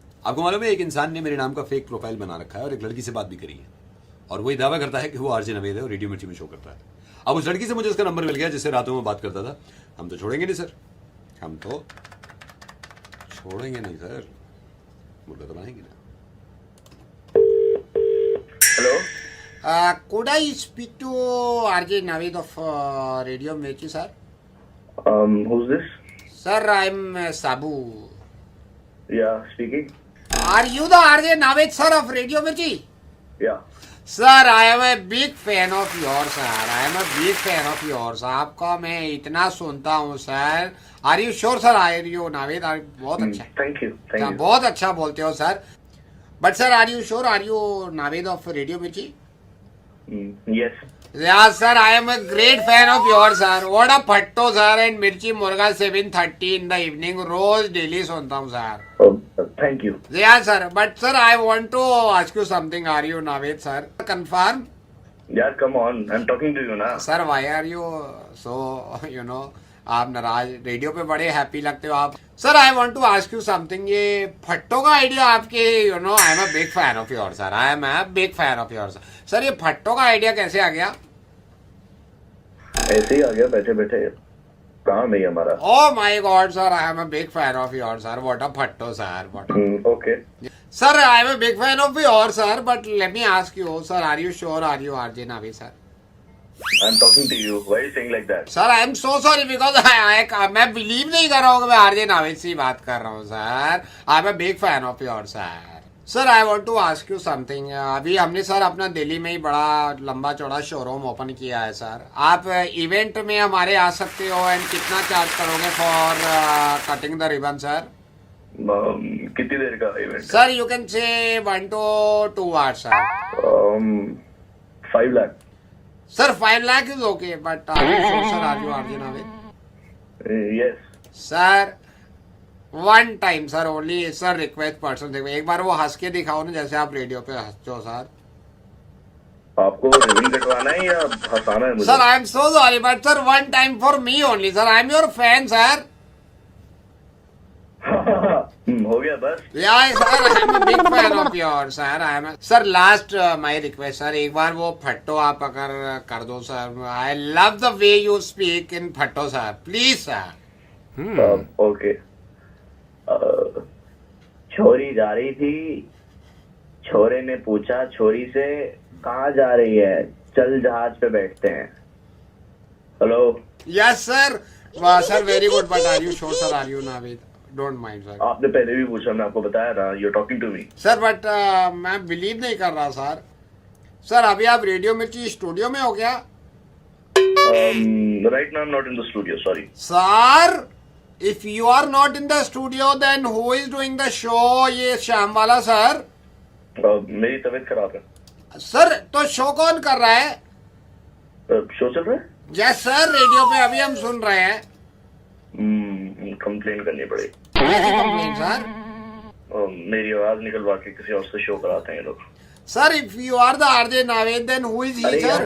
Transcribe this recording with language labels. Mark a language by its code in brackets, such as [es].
[hi] आपको मालूम है एक इंसान ने मेरे नाम का फेक प्रोफाइल बना रखा है और एक लड़की से बात भी करी है और वही दावा करता है कि वो आरजे नवेद है और रेडियो मिर्ची में शो करता है। अब उस लड़की से मुझे उसका नंबर मिल गया जिससे रातों में बात करता था। हम तो छोड़ेंगे नहीं सर, हम तो छोड़ेंगे नहीं सर, मुर्गा तो बनाएंगे ना। Hello, [en] could I speak to RJ Naveed of Radio Mirchi, sir? Who's this? Sir, I'm Sabu. Yeah, speaking. Are you the RJ Naveed, sir, of Radio Mirchi? Yeah. Sir, I am a big fan of yours, sir. I am a big fan of yours. [hi] आपका मैं इतना सुनता हूँ sir. [en] Are you sure, sir? Are you Naveed? [hi] बहुत अच्छा। [en] Thank you. Thank you. [hi] बहुत अच्छा बोलते हो sir. [en] But sir, are you sure? Are you Naveed of Radio Mirchi? Yes. Yeah, sir. I am a great fan of yours, sir. What a phatto, sir. And Mirchi Murga 7:30 in the evening. [hi] Rose daily सुनता हूँ sir. [en] Thank you. Yeah, sir. But sir, I want to ask you something. Are you Naveed, sir? Confirm? Yeah, come on. I'm talking to you now. Sir, why are you so, [hi] आप नाराज? Radio पे बड़े happy लगते हो आप। Sir, [en] I want to ask you something. [hi] ये फट्टो का idea आपके, [en] I am a big fan of your sir. I am a big fan of your sir. [hi] ये फट्टो का आइडिया कैसे आ गया? ऐसे ही आ गया बैठे बैठे, काम है हमारा। [en] Oh my god sir, I am a big fan of your sir. What a फट्टो sir, what. Okay sir, I am a big fan of your sir, but let me ask you sir, are you sure? Are you RJ Naved sir? I'm talking to you. Why are you saying like that? [hi] Sir, [en] I am so sorry because [hi] मैं believe नहीं कर रहा हूँ कि मैं RJ Naved से बात कर रहा हूँ sir. [en] I am a big fan of your sir. Sir, I want to ask you something. [hi] अभी हमने सर अपना दिल्ली में ही बड़ा लंबा चौड़ा शोरूम ओपन किया है सर। आप इवेंट में हमारे आ सकते हो एंड कितना चार्ज करोगे [en] for cutting the ribbon [hi] sir? कितनी देर का event? Sir, [en] You can say 1 to 2 hours sir. [hi] 5 lakh. [en] Sir, 5 lakh is okay, but are you sure, sir? Are you RJ Naveed? Yes. Sir, one time, sir, only, sir, request person. [hi] देखो, एक बार वो हंस के दिखाओ ना, जैसे आप रेडियो पे हंसते हो सर। आपको रिबन कटवाना है या हंसाना है मुझे? [en] Sir, I am so sorry, but sir, one time for me only, sir. I am your fan, sir. [hi] हो गया बस। [en] Yeah, sir, I am a big fan of yours, sir. I am. Sir, last my request, sir. [hi] एक बार वो फट्टो आप अगर कर दो, sir. [en] I love the way you speak in फट्टो, sir. Please, sir. [hi] Okay. छोरी जा रही थी, छोरे ने पूछा छोरी से कहाँ जा रही है, चल जहाज पे बैठते हैं। Hello. [en] Yes, sir. Wow, sir, very good. But are you sure, sir? Are you Naveed? Don't mind, sir. [hi] आपने पहले भी पूछा, मैं आपको बताया ना। [en] You're talking to me. Sir, but [hi] मैं बिलीव नहीं कर रहा सर। सर, अभी आप रेडियो मिर्ची स्टूडियो में हो क्या? [en] Right now I'm not in the studio. Sorry. Sir, if you are not in the studio, then who is doing the show? [hi] ये श्याम वाला सर। मेरी तबीयत खराब है। सर, तो शो कौन कर रहा है? शो चल रहा है? यस सर, रेडियो पे अभी हम सुन रहे हैं। कंप्लेन करनी पड़ेगी। Complain sir? मेरी आवाज निकलवा के किसी और से शो कराते हैं लोग। [en] Sir, if you are the RJ Naveed, then who is he, sir?